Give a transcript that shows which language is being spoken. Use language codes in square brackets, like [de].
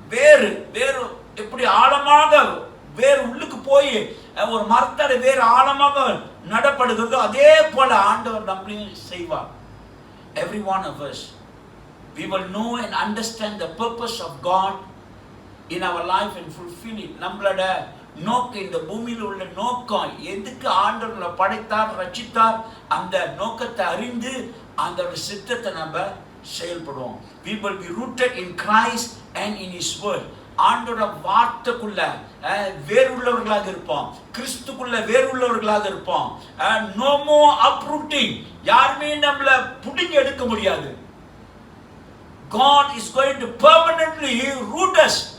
[ta] வேறு எப்படி ஆழமாக வேறு உள்ளுக்கு போய் ஒரு மரத்தோட வேறு ஆழமாக நடப்படுகிறதோ அதே போல ஆண்டவர் நம்மளையும் செய்வார். [en] Every one of us, we will know and understand the purpose of God in our life and fulfill it. [ta] நம்மளோட நோக்கம், இந்த பூமியில் உள்ள நோக்கம், எதுக்கு ஆண்டவர் படைத்தார் ரட்சித்தார், அந்த நோக்கத்தை அறிந்து அந்த சித்தத்தை நம்ம செயல்படுவோம். [en] We will be rooted in Christ and in His word. [ta] ஆண்டோட வார்த்தைக்குள்ள வேறுள்ளவர்களாக இருப்போம். கிறிஸ்துக்குள்ள வேறுள்ளவர்களாக இருப்போம். [en] No more uprooting. [ta] யாருமே நம்மள புடிங்க எடுக்க முடியாது. [en] God is going to permanently root us.